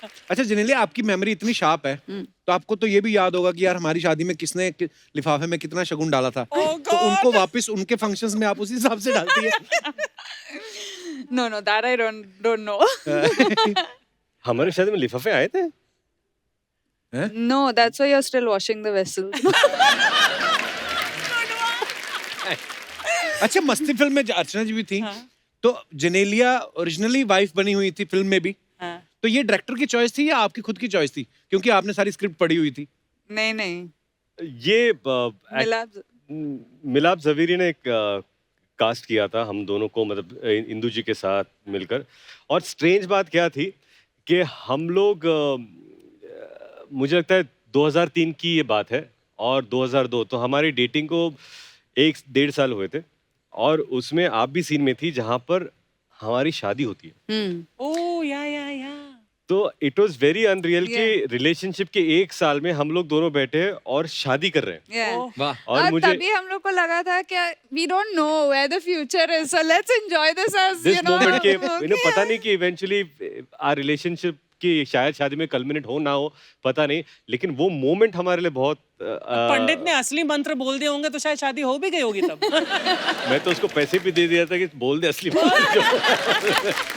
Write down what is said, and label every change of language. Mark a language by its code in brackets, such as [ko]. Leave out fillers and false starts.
[hi] अच्छा जेनेलिया, आपकी मेमोरी इतनी शार्प है तो आपको तो ये भी याद होगा कि यार हमारी शादी में किसने लिफाफे में कितना शगुन डाला था। तो उनको वापस उनके फंक्शंस में आप उसी हिसाब से डालती है? [en] No, that I don't know. [hi] हमारे शादी में लिफाफे आए थे? [en] No, that's why you're still washing the vessels. [hi] अच्छा, मस्ती फिल्म में अर्चना जी भी थी। तो जेनेलिया ओरिजिनली वाइफ बनी हुई थी फिल्म में भी। हाँ। तो ये डायरेक्टर की चॉइस थी या आपकी खुद की चॉइस थी, क्योंकि आपने सारी स्क्रिप्ट पढ़ी हुई थी? नहीं ये मिला मिलाप जवेरी ने एक कास्ट किया था हम दोनों को, मतलब इंदु जी के साथ मिलकर। और स्ट्रेंज बात क्या थी कि हम लोग मुझे लगता है 2003 की ये बात है और 2002, तो हमारी डेटिंग को 1-1.5 साल हुए थे। और उसमें आप भी सीन में थी जहाँ पर हमारी शादी होती है। ओह या तो [en] it was very unreal [hi] कि रिलेशनशिप के 1 साल में हम लोग दोनों बैठे हैं और शादी कर रहे हैं। [en] Yeah. [hi] वाह। और मुझे तभी हम लोग को लगा था कि [en] we don't know where the future is, so let's enjoy this as this you know. [hi] Moment के [en] okay. [hi] इन्हें पता नहीं कि इवेंचुअली आवर रिलेशनशिप की शायद शादी में कल्मिनेट हो ना हो, पता नहीं, लेकिन वो मोमेंट हमारे लिए बहुत पंडित ने असली मंत्र बोल दिए होंगे तो शायद शादी हो भी गई होगी तब। मैं तो उसको पैसे भी दे दिया था कि बोल दे असली बात।